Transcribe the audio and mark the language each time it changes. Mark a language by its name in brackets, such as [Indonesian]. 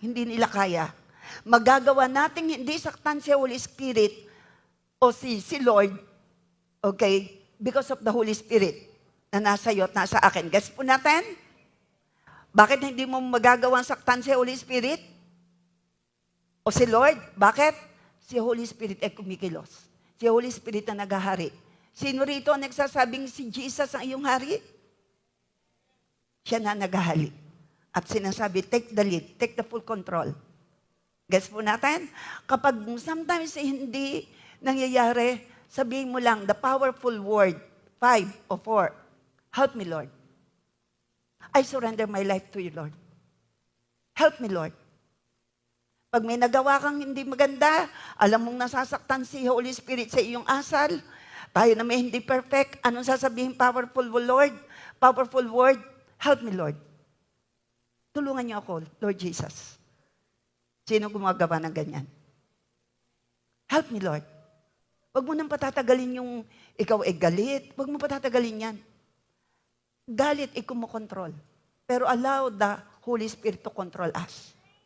[Filipino] Hindi nila kaya. Magagawa nating hindi saktan si Holy Spirit o si Lord, okay, because of the Holy Spirit na nasa iyo at nasa akin. Guess po natin? Bakit hindi mo magagawang saktan si Holy Spirit? O si Lord? Bakit? Si Holy Spirit ay kumikilos. Si Holy Spirit na naghahari. Sino rito ang nagsasabing si Jesus ang iyong hari? Siya na naghahali. At sinasabi, [English] take the lead, take the full control. [Filipino] Guess po natin? Kapag sometimes hindi nangyayari, sabihin mo lang, the powerful word, 5 o 4, [English] help me, Lord. I surrender my life to you, Lord. Help me, Lord. [Filipino] Pag may nagawa kang hindi maganda, alam mong nasasaktan si Holy Spirit sa iyong asal, tayo na may hindi perfect, anong sasabihin, powerful Lord? [English] Powerful word, help me, Lord. [Filipino] Tulungan niyo ako, [English] Lord Jesus. [Filipino] Sino gumagawa ng ganyan? [English] Help me, Lord. [Filipino] Huwag mo nang patatagalin yung ikaw ay galit. Huwag mo patatagalin yan. Galit ay kumukontrol. Pero [English] allow the Holy Spirit to control us.